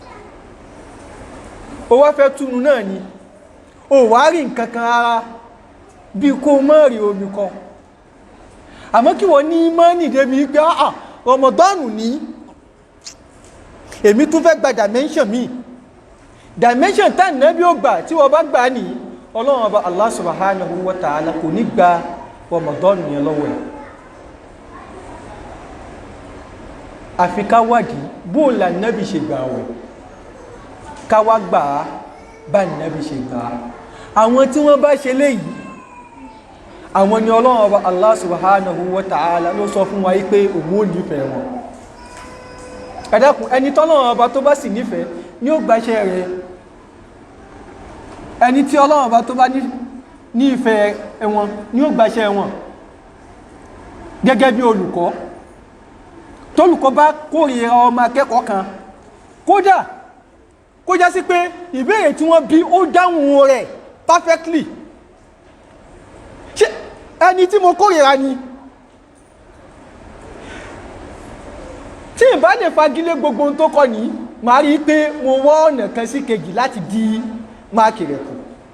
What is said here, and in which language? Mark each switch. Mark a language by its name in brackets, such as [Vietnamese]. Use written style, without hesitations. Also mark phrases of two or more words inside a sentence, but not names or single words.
[Yoruba] ó wá fẹ́ túnú náà ni ó wá rí nǹkan kan ara bí kó má rí omi kan àmọ́ kí wọ́n ní mọ́nì débi pé Ramadan ní èmi tún fẹ́ gba dimension mi dimension tá Ànábì ó gbà tí wọ́n bá gbà ní Ọlọ́run ọba [Arabic] الله سبحانه وتعالى [Yoruba] kò ní gba Ramadan yẹn lọ́wọ́ ẹ̀. Àfi ká wádìí bó l'Ànábì ṣe gbà àwẹ̀ ká wá gbà á bá Ànábì ṣe gbà á. Àwọn tí wọ́n bá ṣe léyìí àwọn ni Ọlọ́run ọba [Arabic] الله سبحانه وتعالى [Yoruba] ló sọ fún wa yí pé òun ò nífẹ̀ẹ́ wọn. Ẹ dákun ẹni tọ́lọ́run ọba tó bá sì nífẹ̀ẹ́ ni ó gbaṣẹ́ rẹ̀. Ẹni tí Ọlọ́run ọba tó bá ní ìfẹ́ wọn ni ó gbaṣẹ́ wọn. Gẹ́gẹ́ bí olùkọ́ tólùkọ́ bá kórìíra ọmọ akẹ́kọ̀ọ́ kan kódà kó já sí pé ìbéèrè tí wọ́n bí ó dáhùn rẹ̀ perfectly ṣé ẹni tí mo kórìíra ni tí n bá lè fagilé gbogbo ohun tó kọ́ ní màá rí i pé mo wá ọ̀nà kan sí kejì láti di máàkì rẹ̀ kù.